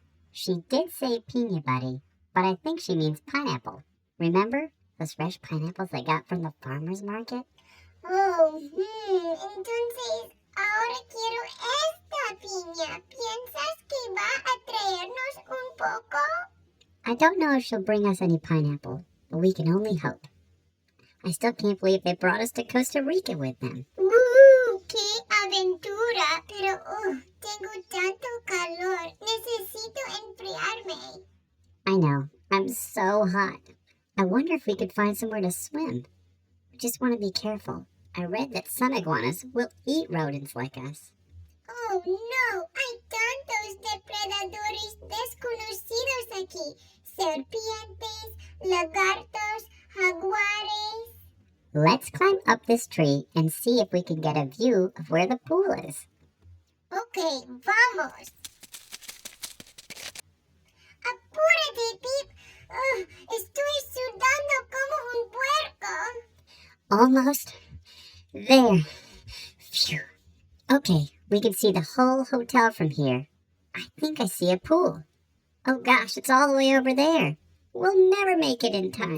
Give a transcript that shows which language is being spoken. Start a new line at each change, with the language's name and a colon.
English: She did say piña, buddy, but I think she means pineapple. Remember those fresh pineapples I got from the farmer's market?
Spanish: Oh, entonces ahora quiero esta piña. ¿Piensas que va a traernos un poco?
English: I don't know if she'll bring us any pineapple, but we can only hope. I still can't believe they brought us to Costa Rica with them.
Spanish: ¡Qué aventura! Pero, tengo tanto calor. Necesito enfriarme.
English: I know. I'm so hot. I wonder if we could find somewhere to swim. We just want to be careful. I read that some iguanas will eat rodents like us. Oh, no.
Spanish: Hay tantos depredadores desconocidos aquí. Serpientes, lagartos, jaguares.
English: Let's climb up this tree and see if we can get a view of where the pool is.
Spanish: Okay, vamos. Apúrate, Pip. Estoy sudando como un puerco.
English: Almost there. Phew. Okay, we can see the whole hotel from here. I think I see a pool. Oh gosh, it's all the way over there. We'll never make it in time.